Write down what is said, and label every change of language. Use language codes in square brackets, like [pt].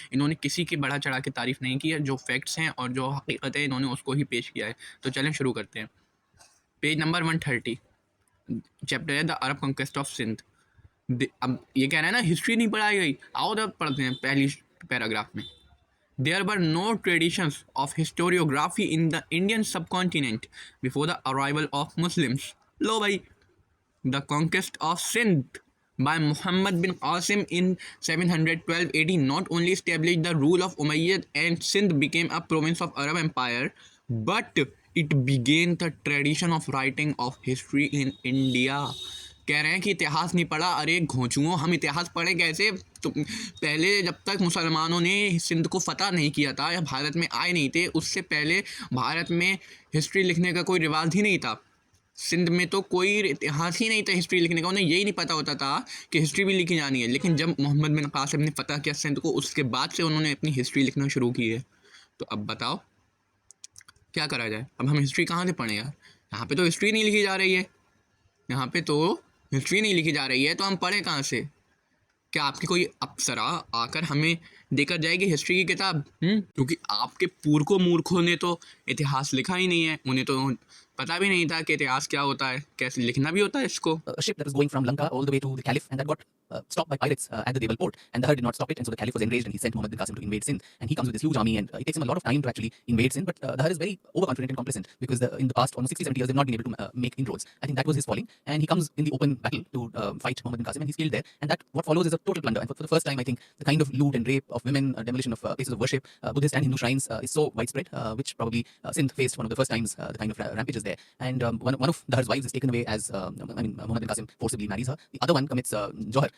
[hi] इन्होंने किसी की बड़ा चढ़ा के तारीफ नहीं की है। जो फैक्ट्स हैं और जो हकीकत है इन्होंने उसको ही पेश किया है। तो चलें शुरू करते हैं। पेज नंबर 130, चैप्टर है the Arab conquest of Sindh. अब ये कह रहा है ना हिस्ट्री नहीं पढ़ाई गई, आओ तब पढ़ते हैं पहली पैराग्राफ में। [en] There were no traditions of historiography in the Indian subcontinent before the arrival of Muslims. [hi] लो भाई, [en] the conquest of Sindh by Muhammad bin Qasim in 712 AD not only established the rule of Umayyad and Sindh became a province of Arab Empire, but it began the tradition of writing of history in India. [hi] कह रहे हैं कि इतिहास नहीं पढ़ा। अरे घोंचुओं, हम इतिहास पढ़े कैसे? तो पहले जब तक मुसलमानों ने सिंध को फ़तह नहीं किया था या भारत में आए नहीं थे, उससे पहले भारत में हिस्ट्री लिखने का कोई रिवाज ही नहीं था। सिंध में तो कोई इतिहास ही नहीं था हिस्ट्री लिखने का। उन्हें यही नहीं पता होता था कि हिस्ट्री भी लिखी जानी है। लेकिन जब मोहम्मद बिन कासिम ने फ़तह किया सिंध को, उसके बाद से उन्होंने अपनी हिस्ट्री लिखना शुरू की है। तो अब बताओ क्या करा जाए? अब हम हिस्ट्री कहाँ से पढ़ें यार? यहाँ पे तो हिस्ट्री नहीं लिखी जा रही है, यहाँ पे तो हिस्ट्री नहीं लिखी जा रही है, तो हम पढ़ें कहाँ से? क्या आपकी कोई अप्सरा आकर हमें देकर जाएगी हिस्ट्री की किताब? क्योंकि आपके पूर्वों मूर्खों ने तो इतिहास लिखा ही नहीं है। उन्हें तो पता भी नहीं था कि इतिहास क्या होता है, कैसे लिखना भी होता है इसको। [en] A ship that was going from Lanka all the way to the Caliph, and that got stopped by pirates at the Deval port, and the Hur did not stop it, and so the Caliph was enraged, and he sent Muhammad bin Qasim to invade Sindh, and he comes with this huge army, and it takes him a lot of time to actually invade Sindh, but the Hur is very overconfident and complacent, because in the past almost 60-70 years they've not been able to make inroads. I think that was his falling, and he comes in the open battle to fight Muhammad bin Qasim, and he's killed there, and that what follows is a total plunder, and for the first time I think the kind of loot and rape of women, demolition of places of worship, Buddhist and Hindu shrines is so widespread, which probably Sindh faced one of the first times the kind of rampages there, and one of the Hur's wives is taken away as Muhammad bin Qasim forcibly marries her. The other one commits Johar,